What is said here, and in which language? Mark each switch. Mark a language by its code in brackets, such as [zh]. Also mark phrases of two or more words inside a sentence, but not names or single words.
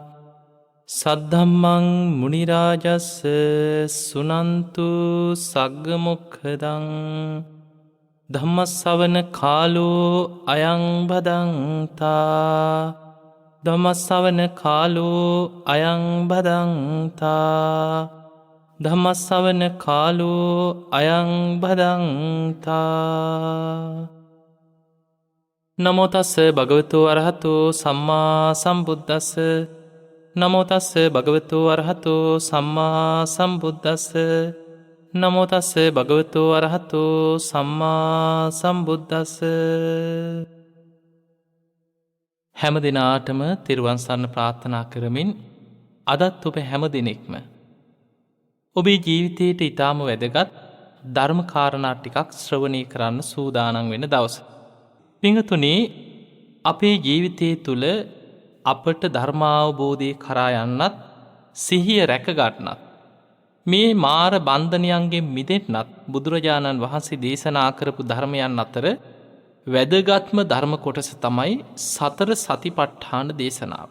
[pi] සද්ධම්මං මුනි රාජස්ස සුනන්තු සග්ග මොක්ඛදං ධම්මස්සවන කාලෝ අයං බදන්තා ධම්මස්සවන කාලෝ අයං බදන්තා ධම්මස්සවන කාලෝ අයං බදන්තා. නමෝ තස්ස භගවතු අරහතෝ සම්මා සම්බුද්දස්ස. නමෝ තස්ස භගවතු අරහතෝ සම්මා සම්බුද්දස්ස. නමෝ තස්ස භගවතු අරහතෝ සම්මා සම්බුද්දස්ස. [si] හැම දිනාටම තෙරුවන් සරණ ප්‍රාර්ථනා කරමින් අදත් ඔබ හැම දිනෙකම ඔබේ ජීවිතයට ඉතාම වැදගත් ධර්ම කාරණා ටිකක් ශ්‍රවණය කරන්න සූදානම් වෙන දවස. පිංගතුනේ, අපේ ජීවිතය තුළ අපට ධර්මාවබෝධය කරා යන්නත් සිහිය රැකගන්නත් මේ මාර බන්ධනයන්ගෙන් මිදෙන්නත් බුදුරජාණන් වහන්සේ දේශනා කරපු ධර්මයන් අතර වැදගත්ම ධර්ම කොටස තමයි සතර සතිපට්ඨාන දේශනාව.